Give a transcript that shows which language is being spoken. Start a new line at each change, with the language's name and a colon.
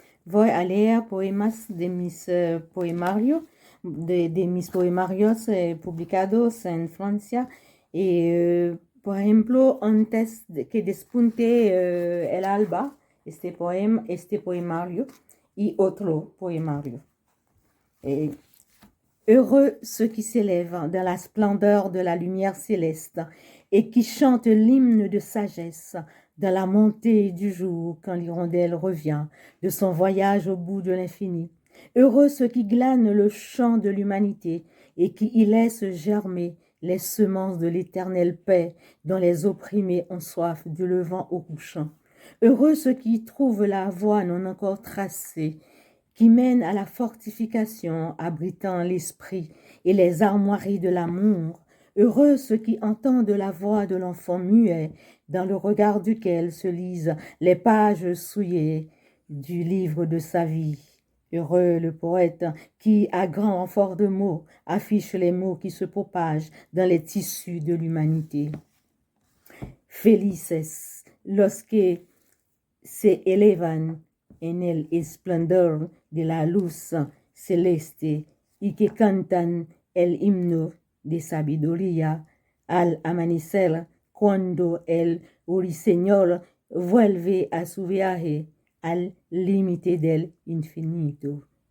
Spanish: Voy a leer poemas de mis poemarios, de mis poemarios publicados en Francia. Por ejemplo, antes de que despunte el alba, este poemario y otro poemario.
French: Heureux ceux qui s'élèvent dans la splendeur de la lumière céleste et qui chantent l'hymne de sagesse dans la montée du jour quand l'hirondelle revient de son voyage au bout de l'infini. Heureux ceux qui glanent le champ de l'humanité et qui y laissent germer les semences de l'éternelle paix dont les opprimés ont soif du levant au couchant. Heureux ceux qui trouvent la voie non encore tracée, qui mène à la fortification abritant l'esprit et les armoiries de l'amour. Heureux ceux qui entendent la voix de l'enfant muet, dans le regard duquel se lisent les pages souillées du livre de sa vie. Heureux le poète qui, à grand renfort de mots, affiche les mots qui se propagent dans les tissus de l'humanité.
Spanish: Felices los que se elevan en el esplendor de la luz celeste y que cantan el himno de sabiduría al amanecer cuando el ruiseñor vuelve a su viaje al límite del infinito.